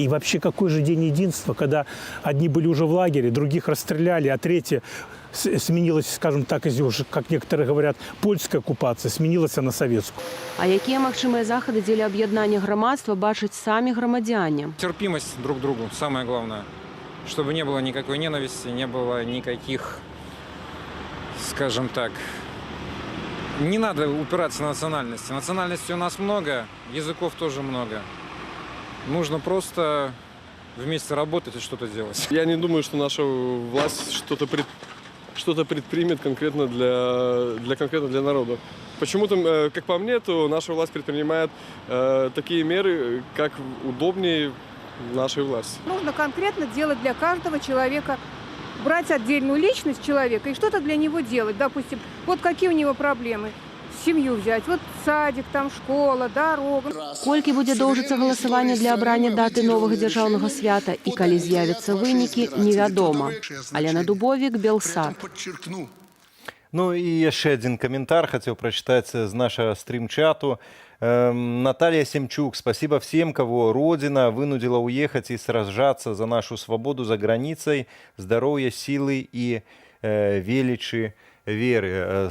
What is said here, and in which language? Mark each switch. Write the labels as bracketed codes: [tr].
[ru] И вообще какой же День единства, когда одни были уже в лагере, других расстреляли, а третья сменилась, скажем так, из уже, как некоторые говорят, польская оккупация, сменилась на советскую. [be] А якія магчымыя захады дзеля аб'яднання грамадства бачаць самі грамадзяне? [ru] Терпимость друг к другу, самое главное. Чтобы не было никакой ненависти, не было никаких, скажем так, не надо упираться на национальности. Национальностей у нас много, языков тоже много. Нужно просто вместе работать и что-то делать. Я не думаю, что наша власть что-то предпримет конкретно для народа. Почему-то, как по мне, то наша власть предпринимает такие меры, как удобнее нашей власти. Нужно конкретно делать для каждого человека, брать отдельную личность человека и что-то для него делать. Допустим, вот какие у него проблемы. Семью взять, вот садик, там школа, дорога. [be] Колькі будзе доўжыцца галасаванне для абрання даты новага дзяржаўнага свята і калі з'явяцца вынікі, невядома. Алена Дубовік, Белсат. [ru] Ну и еще один комментарий хотел прочитать с нашего стрим-чату. Наталья Семчук. Спасибо всем, кого Родина вынудила уехать и сражаться за нашу свободу за границей, здоровья, силы и величи веры.